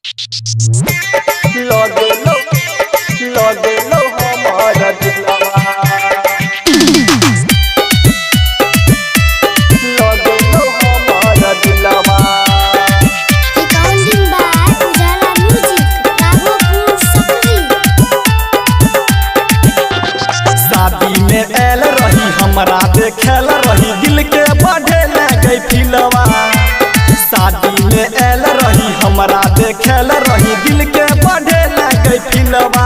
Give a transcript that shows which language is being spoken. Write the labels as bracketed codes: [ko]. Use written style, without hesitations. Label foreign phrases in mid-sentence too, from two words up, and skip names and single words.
[bho] लगलो हमारा दिलवा लगलो हमारा दिलवा। [en] Recording by Ujala Music, Raghopur Sapri। [bho] शादी में आयल रही हमरा देखेल रही दिल के बढ़े लगे फिलवा। शादी में आयल रही हमरा देखेल रही दिल के बढ़े लगे फिलवा।